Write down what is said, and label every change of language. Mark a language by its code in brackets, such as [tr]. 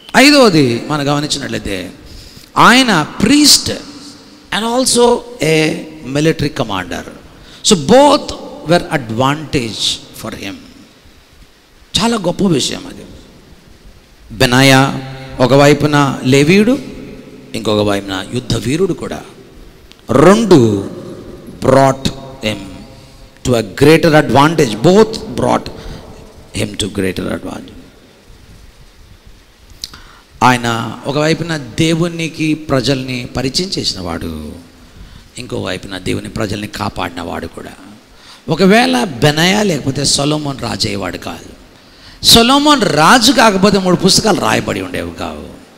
[te] 5వది మనం గమనించినట్లయితే ఆయన [en] Priest and also a military commander. So both were advantage for him. [te] చాలా గొప్ప విషయం అది. బెనాయా ఒకవైపున లేవీయుడు, ఇంకొక వైపున యుద్ధ వీరుడు కూడా. [en] 2 brought him to a greater advantage. Both brought him to greater advantage. [te] ఆయన ఒకవైపున దేవునికి ప్రజల్ని పరిచయం చేసిన వాడు, ఇంకో వైపున దేవుని ప్రజల్ని కాపాడిన వాడు కూడా. ఒకవేళ బెనయా లేకపోతే సొలొమోన్ రాజు అయ్యేవాడు కాదు. సొలొమోన్ రాజు కాకపోతే 3 పుస్తకాలు రాయబడి ఉండేవి కావు.